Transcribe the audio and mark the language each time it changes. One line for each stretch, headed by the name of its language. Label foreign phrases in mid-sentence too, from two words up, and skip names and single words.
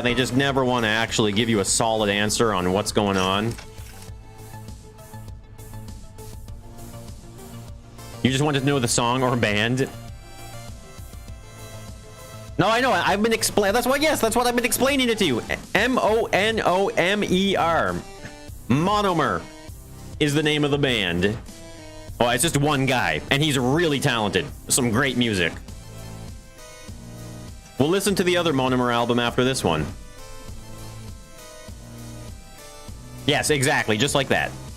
English: They just never want to actually give you a solid answer on what's going on. You just wanted to know the song or band. No, I know. I've been explaining. That's what. Yes, that's what I've been explaining it to you. M-O-N-O-M-E-R. Monomer is the name of the band. Oh, it's just one guy, and he's really talented. Some great music. We'll listen to the other Monomer album after this one. Yes, exactly, just like that.